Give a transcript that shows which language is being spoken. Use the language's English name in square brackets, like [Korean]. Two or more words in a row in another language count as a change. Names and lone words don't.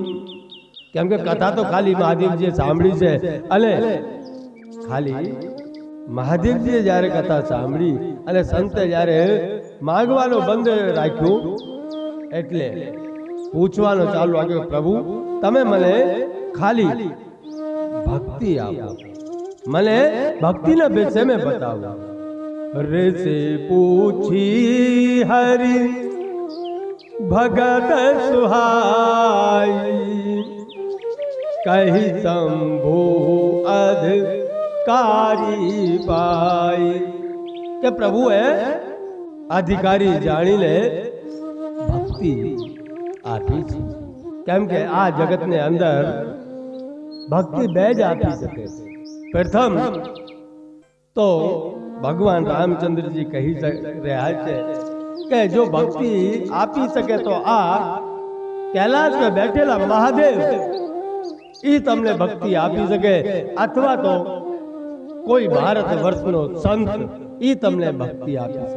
[Gujarati] કેમ કે કથા તો ખાલી મહાદેવજીએ સાંભળી છે અને ખાલી મહાદેવજીએ જ્યારે કથા સાંભળી અને સંતે જ્યારે માંગવાનો બંધ રાખ્યું એટલે પૂછવાનો ચાલુ રાખ્યો, પ્રભુ તમે મને ખાલી ભક્તિ આપો, મને ભક્તિના વિશે મેં બતાવો. [Awadhi] ऋषि पूछी हरि भगत सुहाई कही शंभु अधिकारी पाई. [Gujarati] કે પ્રભુએ અધિકારી જાણીને ભક્તિ આપી છે. કેમ કે આ જગતને અંદર ભક્તિ બે જ આપી શકે. પ્રથમ તો ભગવાન રામચંદ્રજી કહી રહ્યા છે કે જો ભક્તિ આપી શકે તો આ કૈલાશ પર બેઠેલા મહાદેવ ઈ તમને ભક્તિ આપી શકે, અથવા તો કોઈ ભારત વર્ષનો સંત ઈ તમને ભક્તિ આપી શકે.